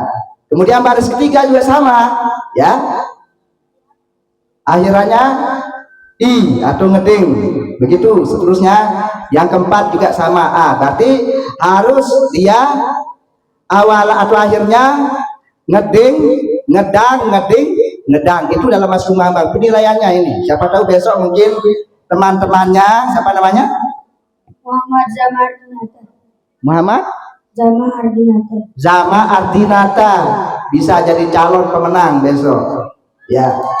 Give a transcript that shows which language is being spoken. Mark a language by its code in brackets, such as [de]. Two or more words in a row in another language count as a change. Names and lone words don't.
[id] Kemudian baris ketiga juga sama ya, akhirannya I atau ngeding, begitu seterusnya. Yang keempat juga sama A, berarti harus dia awal atau akhirnya ngeding, ngedang, ngeding, ngedang. Itu dalam Mas Kumambang penilaiannya ini. Siapa tahu besok mungkin teman-temannya, siapa namanya? Muhammad Zama Ardinata. Muhammad Zama Ardinata. Zama Ardinata bisa jadi calon pemenang besok ya.